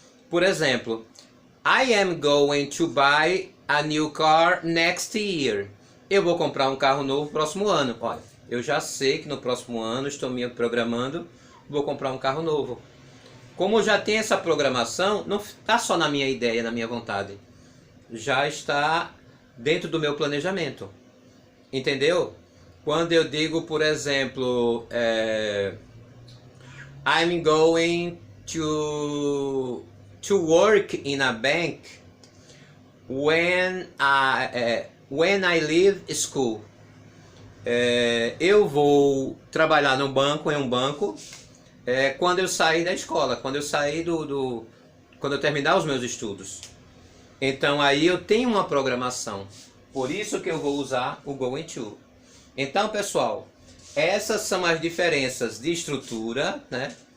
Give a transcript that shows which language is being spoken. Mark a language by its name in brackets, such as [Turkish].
[Portuguese] Por exemplo, [English] I am going to buy a new car next year. [Portuguese] Eu vou comprar um carro novo no próximo ano. Olha, eu já sei que no próximo ano estou me programando, vou comprar um carro novo. Como já tem essa programação, não está só na minha ideia, na minha vontade. Já está dentro do meu planejamento. Entendeu? Quando eu digo, por exemplo, [English] I'm going to work in a bank when I leave school. [Portuguese] Eu vou trabalhar em um banco quando eu sair da escola, quando eu sair quando eu terminar os meus estudos. Então aí eu tenho uma programação. Por isso que eu vou usar o going to. Então, pessoal, essas são as diferenças de estrutura, né?